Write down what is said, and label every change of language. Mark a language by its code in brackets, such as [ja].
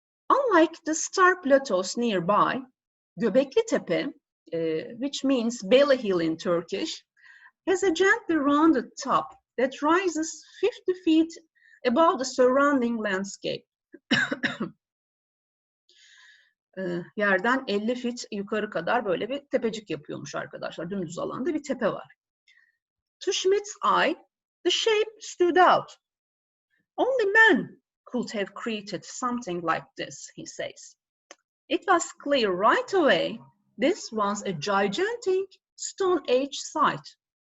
[en] Unlike the star plateaus nearby, Göbekli Tepe, which means belly hill in Turkish, has a gently rounded top that rises 50 feet above the surrounding landscape. [tr] Yerden 50 feet yukarı kadar böyle bir tepecik yapıyormuş arkadaşlar. Dümdüz alanda bir tepe var. [en] To Schmidt's eye, the shape stood out. Only man could have created something like this, he says. It was clear right away this was a gigantic Stone Age site.